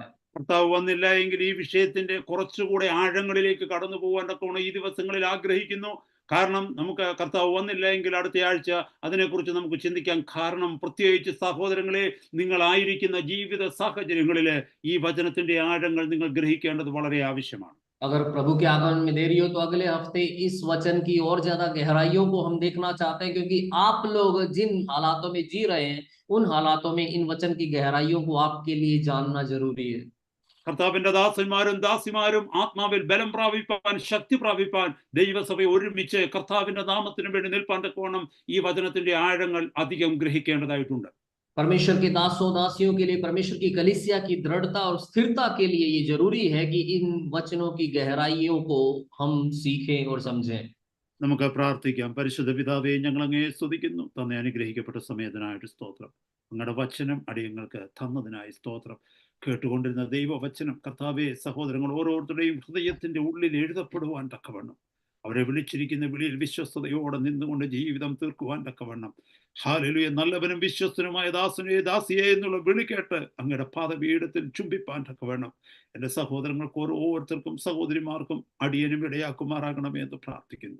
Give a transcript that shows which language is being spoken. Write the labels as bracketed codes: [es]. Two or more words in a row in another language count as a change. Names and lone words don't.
[ml] കർത്താവ് വന്നില്ല എങ്കിൽ ഈ വിഷയത്തിന്റെ കുറച്ചുകൂടെ ആഴങ്ങളിലേക്ക് കടന്നു പോകാൻ തക്കവണ്ണം ഈ ദിവസങ്ങളിൽ ആഗ്രഹിക്കുന്നു. കാരണം നമുക്ക് കർത്താവ് വന്നില്ല എങ്കിൽ അടുത്ത ആഴ്ച അതിനെക്കുറിച്ച് നമുക്ക് ചിന്തിക്കാം. കാരണം പ്രത്യേകിച്ച് സഹോദരങ്ങളെ, നിങ്ങളായിരിക്കുന്ന ജീവിത സാഹചര്യങ്ങളിൽ ഈ വചനത്തിന്റെ ആഴങ്ങൾ നിങ്ങൾ ഗ്രഹിക്കേണ്ടത് വളരെ ആവശ്യമാണ്. [hi] अगर प्रभु के आगमन में देरी हो तो अगले हफ्ते इस वचन की और ज्यादा गहराइयों को हम देखना चाहते हैं, क्योंकि आप लोग जिन हालातों में जी रहे हैं उन हालातों में इन वचन की गहराइयों को आपके लिए जानना जरूरी है. [ml] കർത്താവിന്റെ ദാസന്മാരും ദാസിമാരും ആത്മാവിൽ ബലം പ്രാപിപ്പാൻ, ശക്തി പ്രാപിപ്പാൻ ദൈവസഭ ഒരുമിച്ച് കർത്താവിന്റെ നാമത്തിന് വേണ്ടി നിൽപ്പാൻ തക്കവണ്ണം ഈ വചനത്തിന്റെ ആഴങ്ങൾ അധികം ഗ്രഹിക്കേണ്ടതായിട്ടുണ്ട്. [hi] परमेश्वर के दासों दासियों के लिए, परमेश्वर की कलीसिया की दृढ़ता और स्थिरता के लिए ये जरूरी है कि इन वचनों की गहराइयों को हम सीखें और समझें. [ml] നമുക്ക് പ്രാർത്ഥിക്കാം. പരിശുദ്ധ പിതാവേ, ഞങ്ങൾ അങ്ങയെ സ്തുതിക്കുന്നു. തന്നെ അനുഗ്രഹിക്കപ്പെട്ട സമയത്തിനായിട്ട് സ്തോത്രം. അങ്ങയുടെ വചനം അടിയങ്ങൾക്ക് തന്നതിനായി സ്തോത്രം. കേട്ടുകൊണ്ടിരുന്ന ദൈവവചനം കർത്താവേ, സഹോദരങ്ങൾ ഓരോരുത്തരുടെയും ഹൃദയത്തിന്റെ ഉള്ളിൽ എഴുതപ്പെടുവാൻ തക്കവണ്ണം, അവരെ വിളിച്ചിരിക്കുന്ന വിളിയിൽ വിശ്വസ്തയോടെ നിന്നുകൊണ്ട് ജീവിതം തീർക്കുവാൻ തക്കവണ്ണം, ഹല്ലേലൂയ, നല്ലവനും വിശ്വസ്തനുമായ ദാസനെ ദാസിയെ എന്നുള്ള വിളി കേട്ട് അങ്ങയുടെ പാദപീഠത്തിൽ ചുംബിപ്പാൻ തക്കവണ്ണം എൻ്റെ സഹോദരങ്ങൾക്ക് ഓരോരുത്തർക്കും സഹോദരിമാർക്കും അടിയനും ഇടയാക്കുമാറാകണമേ എന്ന് പ്രാർത്ഥിക്കുന്നു.